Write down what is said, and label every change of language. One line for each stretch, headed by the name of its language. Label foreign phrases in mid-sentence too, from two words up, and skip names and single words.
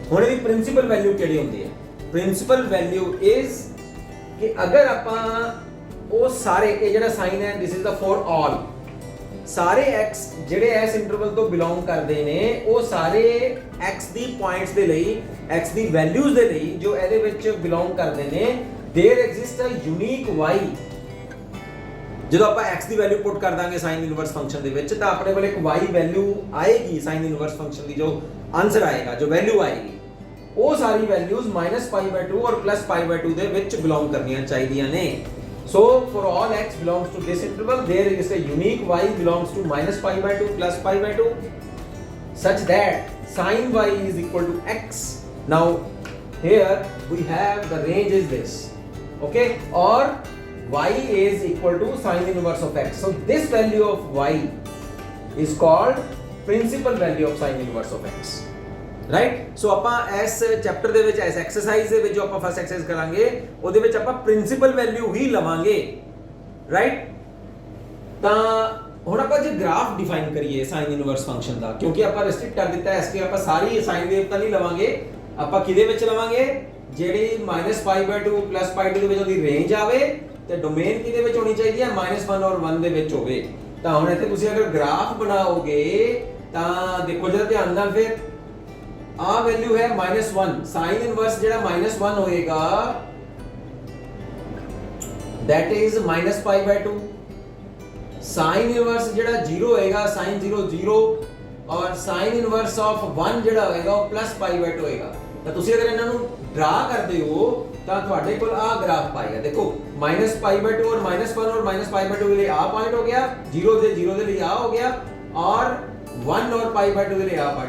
Punjabi: ਹੁਣ ਇਹਦੀ
English: principal value
Punjabi: ਕਿਹੜੀ ਹੁੰਦੀ ਹੈ?
English: principal value is
Punjabi: ਕਿ ਅਗਰ ਆਪਾਂ ਉਹ ਸਾਰੇ, ਇਹ ਜਿਹੜਾ ਸਾਈਨ ਹੈ
English: this is the for all,
Punjabi: ਸਾਰੇ x ਜਿਹੜੇ ਇਸ ਇੰਟਰਵਲ ਤੋਂ ਬਿਲੋਂਗ ਕਰਦੇ ਨੇ ਉਹ ਸਾਰੇ x ਦੀ ਪੁਆਇੰਟਸ ਦੇ ਲਈ, x ਦੀ ਵੈਲਿਊਜ਼ ਦੇ ਲਈ ਜੋ ਇਹਦੇ ਵਿੱਚ ਬਿਲੋਂਗ ਕਰਦੇ ਨੇ,
English: there exist a unique y.
Punjabi: ਜਦੋਂ ਆਪਾਂ x ਦੀ
English: value put
Punjabi: ਕਰ ਦਾਂਗੇ
English: sine inverse function
Punjabi: ਦੇ ਵਿੱਚ ਤਾਂ ਆਪਣੇ ਕੋਲ ਇੱਕ y ਵੈਲਿਊ ਆਏਗੀ
English: sine inverse function
Punjabi: ਦੀ, ਜੋ ਆਨਸਰ ਆਏਗਾ, ਜੋ ਵੈਲਿਊ ਆਏਗੀ, ਉਹ ਸਾਰੀ ਵੈਲਿਊਜ਼ -π/2 ਔਰ +π/2 ਦੇ ਵਿੱਚ ਬਿਲੋਂਗ ਕਰਨੀਆਂ ਚਾਹੀਦੀਆਂ ਨੇ।
English: So for all x belongs to this interval, there is a unique y belongs to -π/2 +π/2 such that sin y is equal to x. Now here we have the range is this, okay, or y is equal to sin inverse of x. So this value of y is called principal value of sin inverse of x. ਰਾਈਟ।
Punjabi: ਸੋ ਆਪਾਂ ਇਸ ਚੈਪਟਰ ਦੇ ਵਿੱਚ, ਇਸ ਐਕਸਰਸਾਈਜ਼ ਦੇ ਵਿੱਚ ਜੋ ਆਪਾਂ
English: first exercise
Punjabi: ਕਰਾਂਗੇ ਉਹਦੇ ਵਿੱਚ ਆਪਾਂ
English: principal value
Punjabi: ਹੀ ਲਵਾਂਗੇ, ਰਾਈਟ। ਤਾਂ ਹੁਣ ਆਪਾਂ ਜੇ
English: graph define
Punjabi: ਕਰੀਏ
English: sine inverse function
Punjabi: ਦਾ, ਕਿਉਂਕਿ ਆਪਾਂ ਰੈਸਟ੍ਰਿਕਟ ਕਰ ਦਿੱਤਾ ਹੈ ਇਸ ਕਿ ਆਪਾਂ ਸਾਰੀ
English: sine wave
Punjabi: ਤਾਂ ਨਹੀਂ ਲਵਾਂਗੇ, ਆਪਾਂ ਕਿਹਦੇ ਵਿੱਚ ਲਵਾਂਗੇ, ਜਿਹੜੀ -π/2 +π/2 ਦੇ ਵਿੱਚ ਉਹਦੀ ਰੇਂਜ ਆਵੇ ਤੇ ਡੋਮੇਨ ਕਿਹਦੇ ਵਿੱਚ ਹੋਣੀ ਚਾਹੀਦੀ ਹੈ, -1 ਔਰ 1 ਦੇ ਵਿੱਚ ਹੋਵੇ। ਤਾਂ ਹੁਣ ਇੱਥੇ ਤੁਸੀਂ ਅਗਰ ਗ੍ਰਾਫ ਬਣਾਓਗੇ ਤਾਂ ਦੇਖੋ ਜਰਾ ਧਿਆਨ ਨਾਲ, ਫਿਰ ਆ ਵੈਲਿਊ ਹੈ -1,
English: sine inverse
Punjabi: ਜਿਹੜਾ -1 ਹੋਏਗਾ
English: that is
Punjabi: -π/2,
English: sine inverse
Punjabi: ਜਿਹੜਾ 0 ਹੋਏਗਾ sin 0 0, ਔਰ
English: sine inverse of 1
Punjabi: ਜਿਹੜਾ ਹੋਏਗਾ ਉਹ +π/2 ਹੋਏਗਾ। ਤਾਂ ਤੁਸੀਂ ਅਗਰ ਇਹਨਾਂ ਨੂੰ ਡਰਾ ਕਰਦੇ ਹੋ ਤਾਂ ਤੁਹਾਡੇ ਕੋਲ ਆ ਗ੍ਰਾਫ ਪਾਏਗਾ। ਦੇਖੋ -π/2 ਔਰ -1 ਔਰ -π/2 ਦੇ ਲਈ ਆ ਪੁਆਇੰਟ ਹੋ ਗਿਆ, 0 ਦੇ ਲਈ ਆ ਹੋ ਗਿਆ, ਔਰ 1 ਔਰ π/2 ਦੇ ਲਈ ਆ ਪੁਆਇੰਟ।